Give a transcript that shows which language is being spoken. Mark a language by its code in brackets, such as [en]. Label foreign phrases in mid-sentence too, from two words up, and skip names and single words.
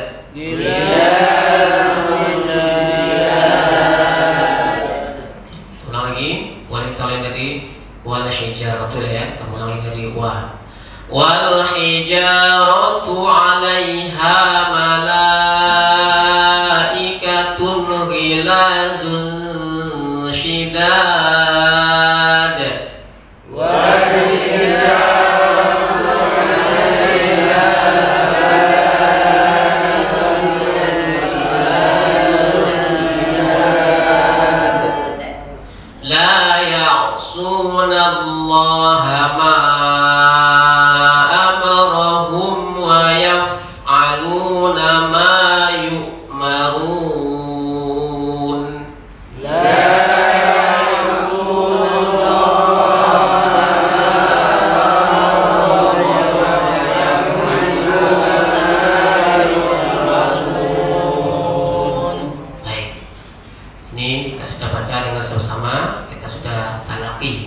[bjn] Ulang lagi, wanita lain dari [ar] والحجارة [bjn] ya, kita ulangi dari wa. [ar] والحجارة عليها ملائكة غلاظ شداد. لا يعصون الله ما أمرهم ويفعلون ما يؤمرون. [bjn] Baik. Ini kita sudah baca dengan sama-sama, kita sudah talaqi.